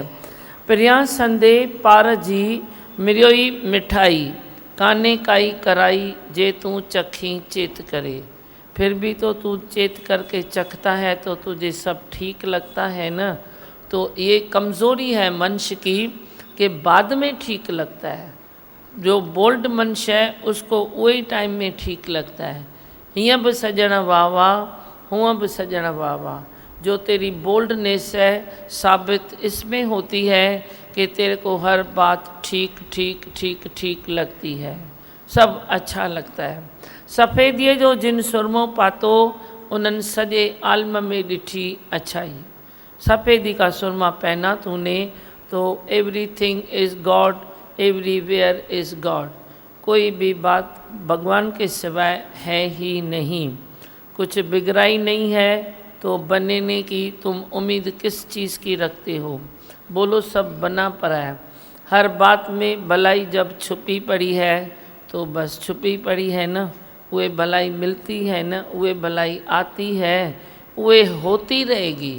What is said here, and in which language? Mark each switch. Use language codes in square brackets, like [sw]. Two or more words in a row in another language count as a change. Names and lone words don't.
[sd] प्रिया संदे पार जी मिर्योई मिठाई, काने काई कराई जे तू चखी चेत करे। [hi] फिर भी तो तू चेत करके चखता है तो तुझे सब ठीक लगता है ना। तो ये कमज़ोरी है मनुष्य की कि बाद में ठीक लगता है। जो बोल्ड मनुष्य है उसको वही टाइम में ठीक लगता है। [sd] हीअं बि सजण वाह वाह, हूअं बि सजण वाह वाह। [hi] जो तेरी बोल्डनेस है साबित इसमें होती है कि तेरे को हर बात ठीक ठीक ठीक ठीक लगती है, सब अच्छा लगता है। [sd] सफ़ेदीअ जो जिन सुरमो पातो उन्हनि सॼे आलम में ॾिठी अच्छाई। [hi] सफ़ेदी का सुरमा पहना तूने तो [en] everything is God, everywhere is God. [hi] कोई भी बात भगवान के सिवाय है ही नहीं। कुछ बिगड़ाई नहीं है तो बनने की तुम उम्मीद किस चीज़ की रखते हो। बोलो सब बना पड़ा है। हर बात में भलाई जब छुपी पड़ी है तो बस छुपी पड़ी है ना, वे भलाई मिलती है ना, वे भलाई आती है, वे होती रहेगी।